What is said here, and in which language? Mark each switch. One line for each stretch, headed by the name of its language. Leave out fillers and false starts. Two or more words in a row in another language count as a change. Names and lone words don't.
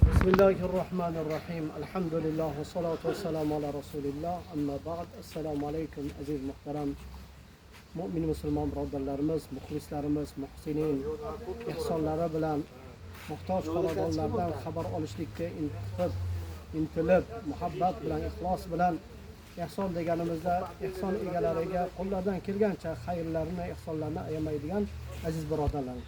Arabic: بسم الله الرحمن الرحيم. الحمد لله والصلاة والسلام على رسول الله. أما بعد. السلام عليكم
Uzbek: aziz muhtaram mu'min musulmon birodarlarimiz, muxlislarimiz, muhsinin, ihsonlari bilan muhtoj xonadonlardan xabar olishlikka intilib, muhabbat bilan, ixlos bilan ihson deganimizda ihson egalariga qo'llardan kelgancha xayrlarni, ihsonlarni ayamaydigan aziz birodarlarimiz.